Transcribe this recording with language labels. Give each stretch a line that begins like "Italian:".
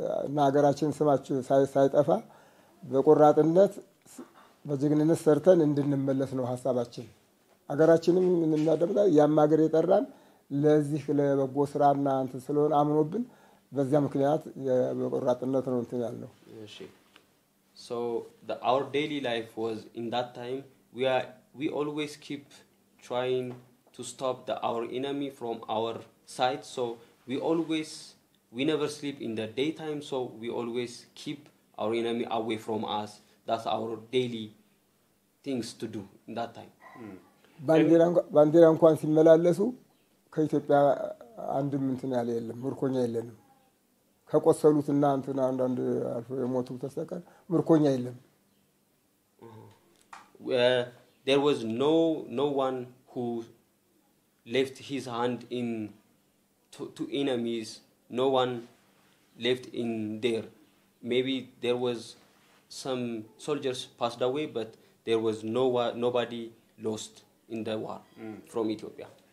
Amharic: እና ሀገራችን ስማችን ሳይጠፋ በቆራጥነት በጀግንነት ሰርተን እንድንመለስ ነው ሐሳባችን ሀገራችንም እናደምጣ ያማገር የጠራን ለዚህ ለበጎ ስራና አንተ ስለሆነ አምኖብን በዚያ ምክንያት በቆራጥነት ነው እንትን ያለው
English: So our daily life was in that time we always keep trying to stop our enemy from our side so we never sleep in the daytime so we always keep our enemy away from us that's our daily things to do in that time
Amharic: ባንዲራ እንኳን ሲመላለሱ ከኢትዮጵያ አንድም እንትን ያለ የለም ምርኮኛ የለንም ከቆሰሉትና እንትና አንዳንድ አልፎ የሞቱ ተሰቀል ምርኮኛ የለም
English: there was no one who left his hand in to enemies no one left in there maybe there was some soldiers passed away but there was nobody lost in the war from Ethiopia